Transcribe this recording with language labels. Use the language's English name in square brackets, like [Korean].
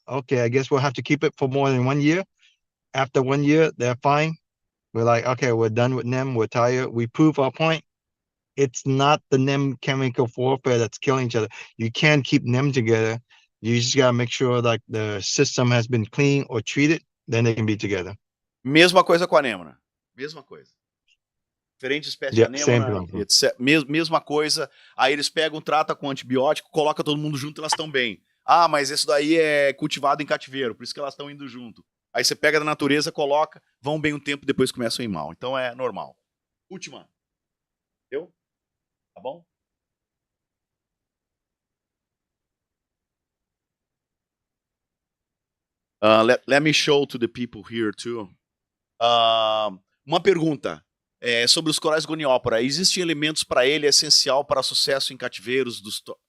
[English] Okay, I guess we'll have to keep it for more than 1 year. After 1 year, they're fine. We're like, okay, we're done with NEM, we're tired. We prove our point. It's not the NEM chemical warfare that's killing each other. You can't keep NEM together. You just gotta make sure like the system has been cleaned or treated, then they can be together. [Portuguese] Mesma coisa com a anêmona. Mesma coisa. Diferente espécie de anêmona, etc. Mesma coisa. Aí eles pegam, tratam com antibiótico, coloca todo mundo junto e elas estão bem. Ah, mas isso daí é cultivado em cativeiro, por isso que elas estão indo junto. Aí você pega da natureza, coloca, vão bem um tempo, depois começam a ir mal. Então é normal. Última. Deu? Tá bom? [English] Let me show to the people here too. [Portuguese] Uma pergunta. Sobre os corais goniópora, existem elementos para ele essencial para sucesso em cativeiros dos...